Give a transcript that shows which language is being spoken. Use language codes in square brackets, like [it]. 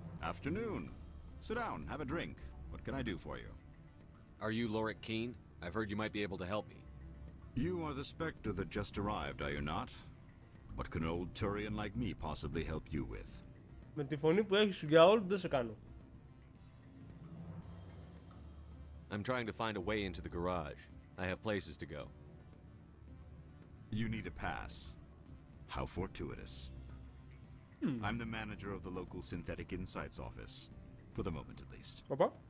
[en] Afternoon. Sit down, have a drink. What can I do for you? Are you Lorik Keen? I've heard you might be able to help me. You are the Spectre that just arrived, are you not? What can an old Turian like me possibly help you with? [el] Με τη φωνή που έχεις για όλους δεν σε κάνω. [en] I'm trying to find a way into the garage. I have places to go. You need a pass. How fortuitous. I'm the manager of the local Synthetic Insights office. For the moment, at least. Οπα.